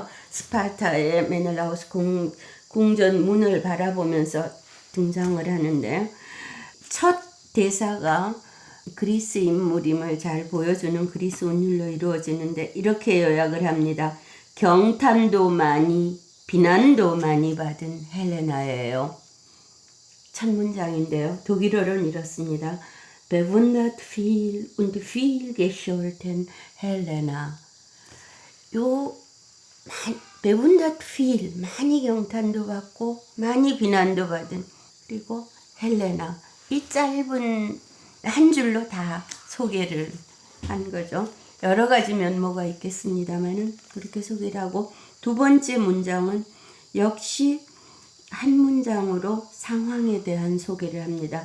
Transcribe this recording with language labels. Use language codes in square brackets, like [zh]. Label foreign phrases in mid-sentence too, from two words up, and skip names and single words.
[ko] 스파르타의 메넬라오스 궁전 문을 바라보면서 등장을 하는데 첫 대사가 그리스 인물임을 잘 보여주는 그리스 운율로 이루어지는데 이렇게 요약을 합니다. 경탄도 많이 비난도 많이 받은 헬레나예요. 첫 문장인데요. 독일어로는 이렇습니다. [de] Bewundert viel und viel gescholten Helena. bewundert viel, [ko] 많이 경탄도 받고 많이 비난도 받은, 그리고 헬레나. 이 짧은 한 줄로 다 소개를 한 거죠. 여러 가지 면모가 있겠습니다만은 그렇게 소개를 하고, 두 번째 문장은 역시 한 문장으로 상황에 대한 소개를 합니다.